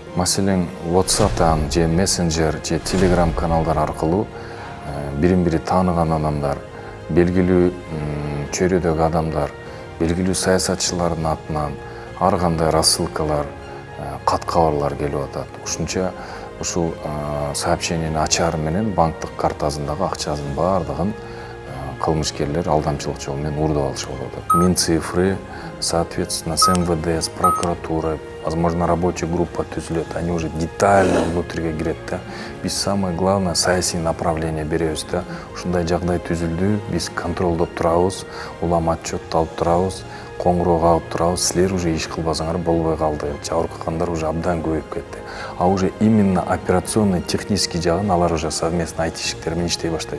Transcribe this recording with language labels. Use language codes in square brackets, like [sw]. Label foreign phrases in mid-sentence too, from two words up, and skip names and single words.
[ky] Маселен, WhatsApp-тан же Messenger же Telegram каналдар аркылуу бирин-бири тааныган адамдар, белгилүү чөйрөдөгү адамдар, белгилүү саясатчылардын атынан ар кандай рассылкалар, кат кабарлар келип атат. Ушунча ушул сообщениени ачары менен банктык картасындагы акчасын баардыгын кылмышкерлер алдамчылык жол менен уурдап алышы болуп атат. [ru] Минцифры, соответственно, с МВД, с прокуратурой, возможно, рабочая группа түзүлөт, они уже детально внутриге [ky] кирет да. Биз [ru] самое главное [ky] саясий направление беребиз да. Ушундай жагдай түзүлдү, биз контролдоп турабыз, улам отчетты алып турабыз, коңгуроо кагып турабыз, силер уже иш кылбасаңар болбой калды. Жабыркагандар уже абдан көбөйүп кетти. [ru] А уже именно операционный, технический [ky] жагын алар [ru] уже совместно [ky] айтишиктер менен иштей баштайт.